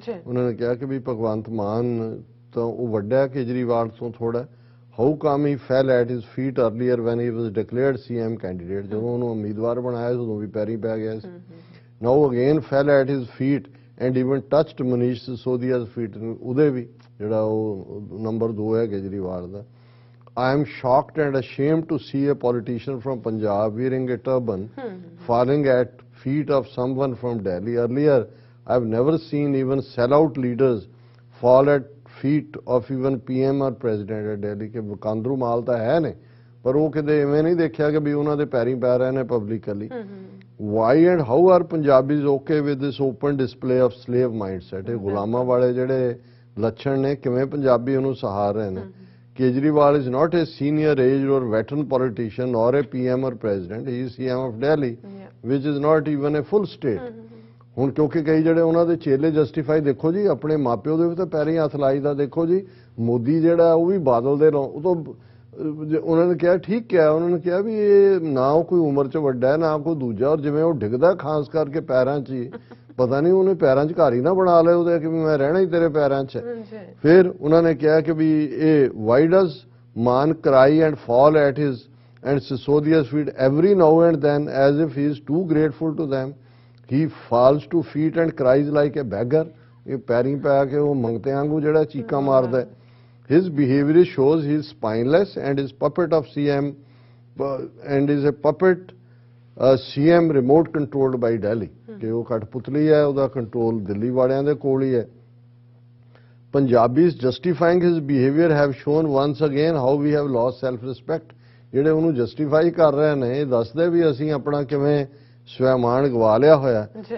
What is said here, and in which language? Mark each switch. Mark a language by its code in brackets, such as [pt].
[pa] ਉਹਨਾਂ ਨੇ ਕਿਹਾ ਕਿ ਵੀ ਭਗਵੰਤ ਮਾਨ ਤਾਂ ਉਹ ਵੱਡਾ ਕੇਜਰੀਵਾਲ ਤੋਂ ਥੋੜਾ। [en] How come he fell at his feet earlier when he was declared CM candidate. [pa] ਜਦੋਂ ਉਹਨੂੰ ਉਮੀਦਵਾਰ ਬਣਾਇਆ ਉਦੋਂ ਵੀ ਪੈਰੀਂ ਪੈ ਗਿਆ ਸੀ। [en] Now again fell at his feet and even touched Manish Sisodia's feet. [pa] ਉਹਦੇ ਵੀ ਜਿਹੜਾ ਉਹ ਨੰਬਰ 2 ਹੈ ਕੇਜਰੀਵਾਲ ਦਾ। [en] I am shocked and ashamed to see a politician from Punjab wearing a turban falling at feet of someone from Delhi. Earlier, I have never seen even sellout leaders fall at feet of even PM or President at Delhi. [pa] ਕਿ ਵਕਾਂਦਰੂ ਮਾਲ ਤਾਂ ਹੈ ਨੇ, ਪਰ ਉਹ ਕਿਤੇ ਇਵੇਂ ਨਹੀਂ ਦੇਖਿਆ ਕਿ ਵੀ ਉਹਨਾਂ ਦੇ ਪੈਰੀਂ ਪੈ ਰਹੇ ਨੇ publicly. [en] Why and how are Punjabis okay with this open display of slave mindset? [pa] ਇਹ ਗੁਲਾਮਾਂ ਵਾਲੇ ਜਿਹੜੇ ਲੱਛਣ ਨੇ, ਕਿਵੇਂ ਪੰਜਾਬੀ ਉਹਨੂੰ ਸਹਾਰ ਰਹੇ ਨੇ। [en] Kejriwal is not a senior aged or veteran politician or a PM or president. He is CM of Delhi, which is not even a full state. [pa] ਹੁਣ ਕਿਉਂਕਿ ਕਈ ਜਿਹੜੇ ਉਹਨਾਂ ਦੇ ਚੇਲੇ ਜਸਟੀਫਾਈ, ਦੇਖੋ ਜੀ ਆਪਣੇ ਮਾਪਿਓ ਦੇ ਵੀ ਤਾਂ ਪੈਰੀਂ ਹੱਥ ਲਾਈਦਾ। ਦੇਖੋ ਜੀ ਮੋਦੀ ਜਿਹੜਾ ਉਹ ਵੀ ਬਾਦਲ ਦੇ ਉਹ ਤੋਂ ਉਹਨਾਂ ਨੇ ਕਿਹਾ, ਠੀਕ ਕਿਹਾ ਉਹਨਾਂ ਨੇ ਕਿਹਾ ਵੀ ਇਹ ਨਾ ਉਹ ਕੋਈ ਉਮਰ 'ਚ ਵੱਡਾ ਹੈ ਨਾ ਕੋਈ ਦੂਜਾ। ਔਰ ਜਿਵੇਂ ਉਹ ਡਿੱਗਦਾ ਖਾਸ ਕਰਕੇ ਪੈਰਾਂ 'ਚ ਹੀ, ਪਤਾ ਨਹੀਂ ਉਹਨੇ ਪੈਰਾਂ 'ਚ ਘਰ ਹੀ ਨਾ ਬਣਾ ਲਿਆ ਉਹਦੇ ਕਿ ਵੀ ਮੈਂ ਰਹਿਣਾ ਹੀ ਤੇਰੇ ਪੈਰਾਂ 'ਚ। ਫਿਰ ਉਹਨਾਂ ਨੇ ਕਿਹਾ ਕਿ ਵੀ ਇਹ [en] Why does Mann cry and fall at his and Sisodia's feet every now and then as if he is to grateful to them. He falls to feet and cries like a beggar. [pa] ਇਹ ਪੈਰੀਂ ਪੈ ਕੇ ਉਹ ਮੰਗਤੇ ਵਾਂਗੂ ਜਿਹੜਾ ਚੀਕਾਂ ਮਾਰਦਾ ਹੈ। [en] His behavior shows he is spineless and is puppet of CM and is a puppet CM remote controlled by Delhi. [pa] ਕਿ ਉਹ ਕਠਪੁਤਲੀ ਹੈ, ਉਹਦਾ ਕੰਟਰੋਲ ਦਿੱਲੀ ਵਾਲਿਆਂ ਦੇ ਕੋਲ ਹੀ ਹੈ। [en] Punjabis justifying his behavior have shown once again how we have lost self-respect. [pa] ਜਿਹੜੇ ਉਹਨੂੰ ਜਸਟੀਫਾਈ ਕਰ ਰਹੇ ਨੇ ਇਹ ਦੱਸਦੇ ਵੀ ਅਸੀਂ ਆਪਣਾ ਕਿਵੇਂ ਸਵੈਮਾਨ ਗਵਾ ਲਿਆ ਹੋਇਆ।